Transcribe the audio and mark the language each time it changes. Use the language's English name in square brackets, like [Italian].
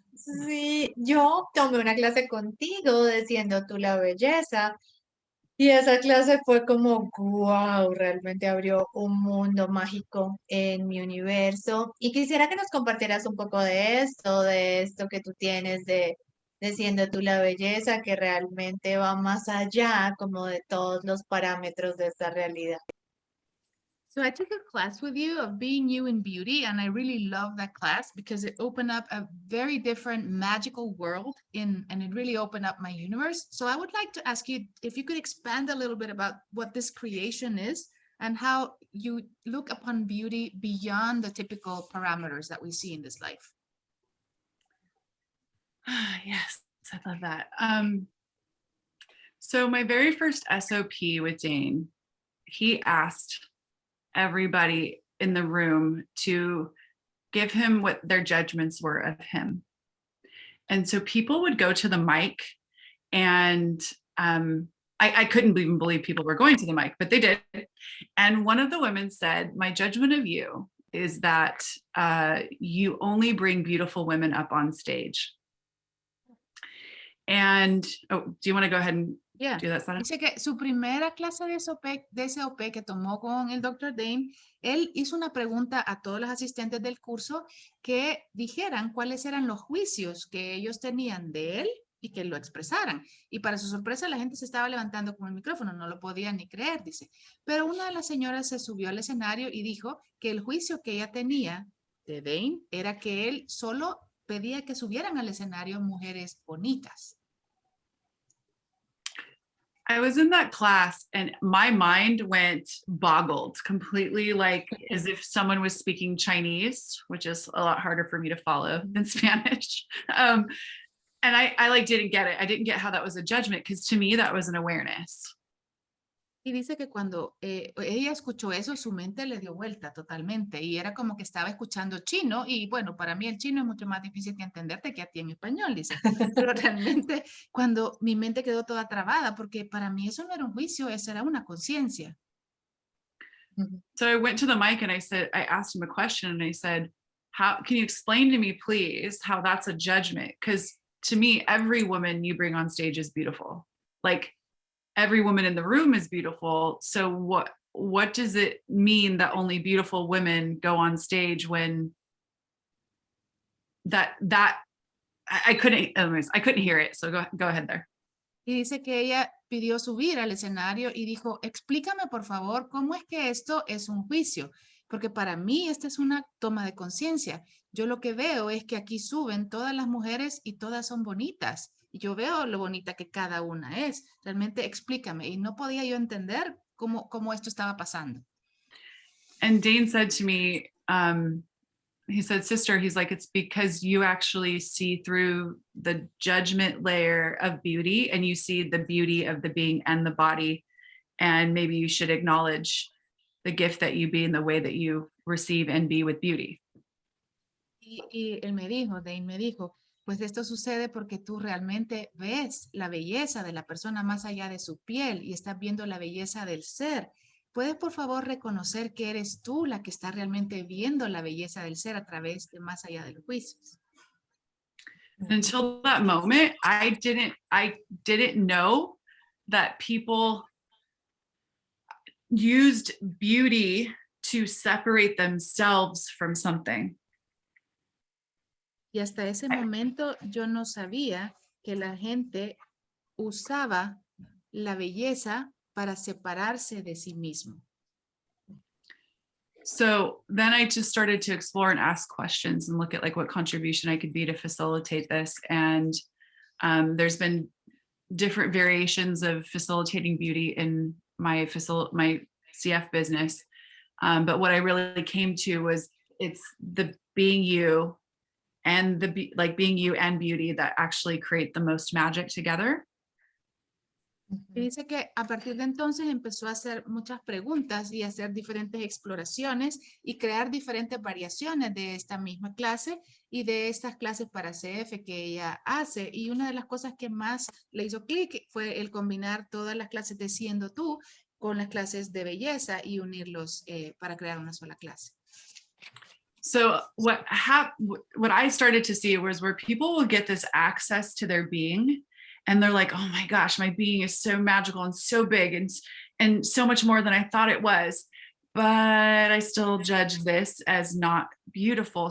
[Spanish] Sí, yo tomé una clase contigo de Siendo tú la belleza y esa clase fue como, wow, realmente abrió un mundo mágico en mi universo. Y quisiera que nos compartieras un poco de esto que tú tienes de Siendo tú la belleza, que realmente va más allá como de todos los parámetros de esta realidad. [English] So I took a class with you of being you in beauty, and I really love that class because it opened up a very different magical world and it really opened up my universe. So I would like to ask you if you could expand a little bit about what this creation is and how you look upon beauty beyond the typical parameters that we see in this life. Yes, I love that. So my very first SOP with Dane, he asked everybody in the room to give him what their judgments were of him. And so people would go to the mic and I couldn't even believe people were going to the mic, but they did. And one of the women said, my judgment of you is that you only bring beautiful women up on stage. And, oh, do you want to go ahead and do that, Sarah? [Spanish] Dice que su primera clase de SOP que tomó con el Dr. Dane, él hizo una pregunta a todos los asistentes del curso que dijeran cuáles eran los juicios que ellos tenían de él y que lo expresaran. Y para su sorpresa, la gente se estaba levantando con el micrófono, no lo podían ni creer, dice. Pero una de las señoras se subió al escenario y dijo que el juicio que ella tenía de Dane era que él solo pedía que subieran al escenario mujeres bonitas. [English] I was in that class and my mind went boggled completely, like as if someone was speaking Chinese, which is a lot harder for me to follow than Spanish. And I like didn't get it. I didn't get how that was a judgment, because to me that was an awareness. [Spanish] Y dice que cuando ella escuchó eso, su mente le dio vuelta totalmente y era como que estaba escuchando chino y bueno, para mí el chino es mucho más difícil que entenderte que a ti en español, dice. Pero realmente cuando mi mente quedó toda trabada, porque para mí eso no era un juicio, eso era una conciencia. [English] So I went to the mic and I asked him a question and I said, how can you explain to me, please, how that's a judgment? Because to me, every woman you bring on stage is beautiful. Like, every woman in the room is beautiful. So what does it mean that only beautiful women go on stage when I couldn't hear it. So go ahead there. [Spanish] Y dice que ella pidió subir al escenario y dijo, explícame por favor cómo es que esto es un juicio, porque para mí esta es una toma de conciencia. Yo lo que veo es que aquí suben todas las mujeres y todas son bonitas. Y yo veo lo bonita que cada una es. Realmente explícame. Y no podía yo entender cómo esto estaba pasando. [English] And Dane said to me, he said, sister, he's like, it's because you actually see through the judgment layer of beauty and you see the beauty of the being and the body. And maybe you should acknowledge the gift that you be in the way that you receive and be with beauty. [Spanish] Y él me dijo, Dane me dijo, pues esto sucede porque tú realmente ves la belleza de la persona más allá de su piel y estás viendo la belleza del ser. ¿Puedes por favor reconocer que eres tú la que está realmente viendo la belleza del ser a través de más allá de los juicios? [English] Until that moment, I didn't know that people used beauty to separate themselves from something. [Spanish] Y hasta ese momento yo no sabía que la gente usaba la belleza para separarse de sí mismo. [English] So then I just started to explore and ask questions and look at like what contribution I could be to facilitate this. And there's been different variations of facilitating beauty in my CF business. But what I really came to was it's the being you and being you and beauty that actually create the most magic together. [Spanish] Y dice que a partir de entonces empezó a hacer muchas preguntas y hacer diferentes exploraciones y crear diferentes variaciones de esta misma clase y de estas clases para CF que ella hace. Y una de las cosas que más le hizo clic fue el combinar todas las clases de Siendo tú con las clases de belleza y unirlos para crear una sola clase. [English] So what I started to see was where people will get this access to their being and they're like, oh my gosh, my being is so magical and so big and so much more than I thought it was. But I still judge this as not beautiful.